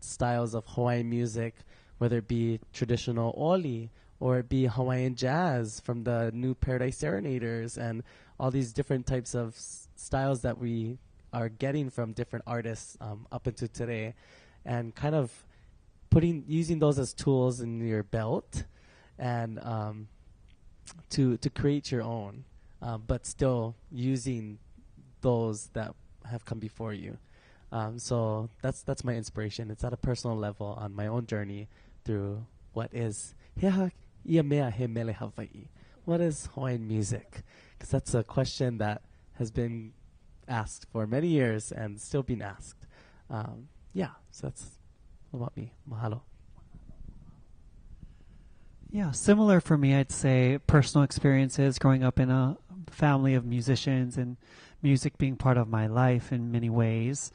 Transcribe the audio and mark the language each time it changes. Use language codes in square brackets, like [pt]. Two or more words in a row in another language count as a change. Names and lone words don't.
[en] styles of Hawaiian music, whether it be traditional oli or it be Hawaiian jazz from the new Paradise Serenaders, and all these different types of styles that we are getting from different artists up into today, and kind of using those as tools in your belt, and to create your own, but still using those that have come before you. So that's my inspiration. It's at a personal level on my own journey through what is [haw] ia mea he mele Hawaii. [en] What is Hawaiian music? Because that's a question that has been asked for many years and still being asked. Yeah, so that's about me. Mahalo. Yeah, similar for me, I'd say personal experiences growing up in a family of musicians and music being part of my life in many ways.